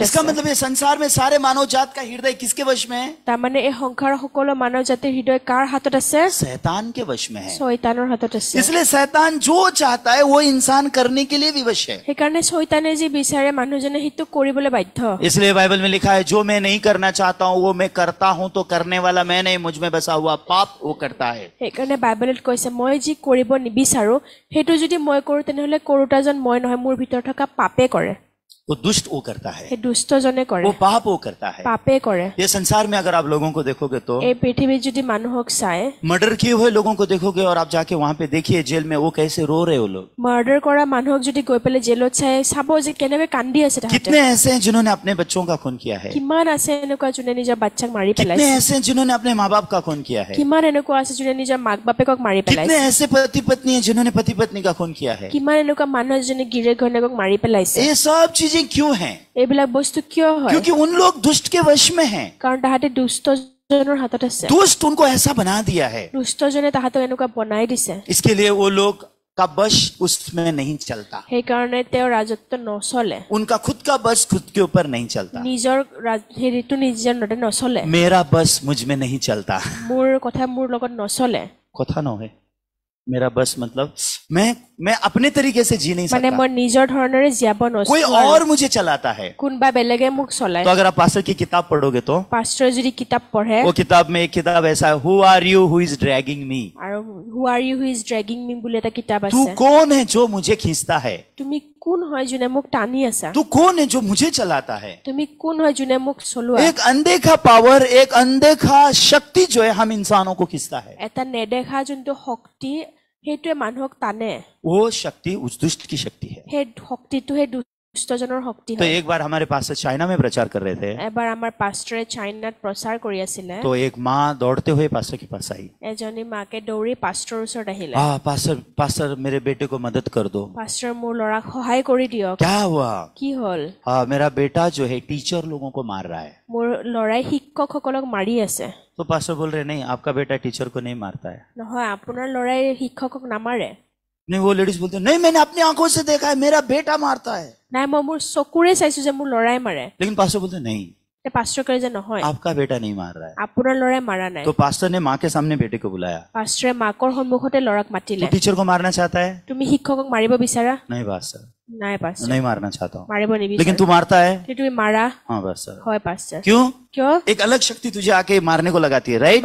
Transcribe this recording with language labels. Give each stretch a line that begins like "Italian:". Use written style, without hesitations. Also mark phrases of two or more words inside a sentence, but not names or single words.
Hindi: इसका
Assamese: আছে।
Hindi: मतलब ये संसार में सारे मानव जात का हृदय किसके वश में है?
Assamese: তাৰমানে এই সংসাৰৰ সকলো মানৱ জাতিৰ হৃদয় কাৰ হাতত আছে?
Hindi: शैतान के वश में है।
Assamese: শয়তানৰ হাতত আছে।
Hindi: इसलिए शैतान जो चाहता है वो इंसान करने के लिए विवश है।
Assamese: সেইকাৰণে শয়তানে যি বিচাৰে মানুহজনে সেইটো কৰিবলৈ বাধ্য।
Hindi: इसलिए बाइबल में लिखा है जो मैं नहीं करना चाहता हूँ वो मैं करता हूँ, तो करने वाला मैं नहीं, मुझ में बसा हुआ पाप वो करता है।
Assamese: সেইকাৰণে বাইবেলত কৈছে মই যি কৰিব নিবিচাৰো সেইটো যদি মই কৰো তেনেহলে কৰোতাজন মই নহয়, মোৰ ভিতৰত থকা পাপে কৰে।
Hindi: वो दुष्ट वो करता है,
Assamese: সেই দুষ্টজনে কৰে,
Hindi: वो पाप वो करता है।
Assamese: পাপে কৰে।
Hindi: ये संसार में अगर आप लोगों को देखोगे तो
Assamese: এই পৃথিৱীত যদি মানুহক চাই,
Hindi: मर्डर किए हुए लोगों को देखोगे और आप जाके वहां पे देखिए जेल में वो कैसे रो रहे हो लोग।
Assamese: মাৰ্ডাৰ কৰা মানুহক যদি গৈ পেলাই জেলত চাই চাব যে কেনেকৈ কান্দি আছে তাহাঁতে।
Hindi: कितने ऐसे हैं जिन्होंने अपने बच्चों का खून किया है?
Assamese: কিমান আছে এনেকুৱা যোনে নিজৰ বাচ্চাক মাৰি
Hindi: कितने
Assamese: পেলাইছে?
Hindi: ऐसे हैं जिन्होंने अपने माँ बाप का खून किया है?
Assamese: কিমান এনেকুৱা আছে যোনে নিজৰ মাক বাপেকক মাৰি
Hindi: कितने
Assamese: পেলাইছে?
Hindi: ऐसे पति पत्नी हैं जिन्होंने पति पत्नी का खून किया है?
Assamese: কিমান এনেকুৱা মানুহ যোনে গিৰিয়েক ঘৈণীয়েকক মাৰি পেলাইছে?
Hindi: ये सब चीजें क्यों हैं?
Assamese: এইবিলাক বস্তু কিয় হয়?
Hindi: क्योंकि उन लोग दुष्ट के वश में हैं।
Assamese: কাৰণ তাহাঁতে দুষ্টজনৰ হাতত আছে।
Hindi: दुष्ट उनको ऐसा बना दिया है,
Assamese: দুষ্টজনে তাহাঁতক এনেকুৱা বনাই দিছে।
Hindi: इसके लिए वो लोग का बश उसमें नहीं चलता,
Assamese: সেইকাৰণে তেওঁৰ ৰাজত্ব নচলে।
Hindi: उनका खुद का बश खुद के ऊपर नहीं चलता।
Assamese: নিজৰ হেৰিটো নিজৰ নতে নচলে।
Hindi: मेरा बस मुझ में नहीं चलता।
Assamese: মোৰ কথা মোৰ লগত নচলে।
Hindi: कथा न है मेरा बस मतलब मैं अपने तरीके से जी नहीं
Assamese: মানে
Hindi: सकता,
Assamese: মই নিজৰ ধৰণেৰে জীয়াব
Hindi: कोई
Assamese: নচলো।
Hindi: और मुझे चलाता है।
Assamese: কোনবা বেলেগে মোক চলায়।
Hindi: तो अगर आप पास्टर की किताब पढ़ोगे तो
Assamese: পাষ্টৰে যদি কিতাপ পঢ়ে
Hindi: वो किताब में एक किताब ऐसा है,
English: who are you who is dragging me?
Assamese: আৰু
English: who are you who is dragging me
Assamese: বুলি এটা কিতাপ
Hindi: तू
Assamese: আছে।
Hindi: कौन है जो मुझे खींचता है?
Assamese: তুমি কোন হয় যোনে মোক টানি আছা?
Hindi: तू कौन है जो मुझे चलाता है?
Assamese: তুমি কোন হয় যোনে মোক চলোৱা?
Hindi: एक अनदेखा पावर, एक अनदेखा शक्ति जो है हम इंसानों को खींचता है।
Assamese: এটা নেদেখা যোনটো শক্তি সেইটোৱে মানুহক টানে
Hindi: वो शक्ति उस दुष्ट की शक्ति है।
Assamese: সেই শক্তিটো সেই দুষ্টজনৰ শক্তি
Hindi: तो
Assamese: হয়
Hindi: एक बार हमारे पास चाइना में प्रचार कर रहे थे,
Assamese: এবাৰ আমাৰ পাষ্টৰে চাইনাত প্ৰচাৰ কৰি আছিলে
Hindi: तो एक माँ दौड़ते हुए पास्टर के पास आई।
Assamese: এজনী মাকে দৌৰি পাষ্টৰৰ ওচৰত আহিলে
Hindi: पास्टर पास्टर मेरे बेटे को मदद कर दो।
Assamese: পাষ্টৰ মোৰ ল'ৰাক সহায় কৰি দিয়ক
Hindi: क्या हुआ?
Assamese: কি হ'ল
Hindi: मेरा बेटा जो है टीचर लोगों को मार रहा है।
Assamese: মোৰ ল'ৰাই শিক্ষকসকলক মাৰি আছে
Hindi: तो पास्टर बोल रहे नहीं, आपका बेटा टीचर को नहीं मारता है।
Assamese: নহয় আপোনাৰ ল'ৰাই শিক্ষকক নামাৰে
Hindi: नहीं, वो लेडीज बोलते नहीं, मैंने अपनी आंखों से देखा है, मेरा बेटा मारता है।
Assamese: নাই মই মোৰ চকুৰে চাইছো যে মোৰ ল'ৰাই মাৰে
Hindi: लेकिन पास्टर बोलते नहीं,
Assamese: পাষ্টৰ কয় যে নহয়
Hindi: आपका बेटा नहीं मार रहा है।
Assamese: আপোনাৰ ল'ৰাই মাৰা নাই
Hindi: तो पास्टर ने माँ के सामने बेटे को बुलाया।
Assamese: পাষ্টৰে মাকৰ সন্মুখতে ল'ৰাক
Hindi: तो
Assamese: মাতিলে
Hindi: टीचर को मारना चाहता है?
Assamese: তুমি শিক্ষকক মাৰিব বিচাৰা
Hindi: नहीं पास्टर,
Assamese: নাই পাষ্টৰ
Hindi: नहीं मारना चाहता हूँ।
Assamese: মাৰিব
Hindi: लेकिन
Assamese: নিবিচাৰা
Hindi: तू मारता है?
Assamese: তুমি মাৰা
Hindi: हाँ पास्टर।
Assamese: হয় পাষ্টৰ
Hindi: क्यों?
Assamese: কিয়
Hindi: एक अलग शक्ति तुझे आके मारने को लगाती है, राइट?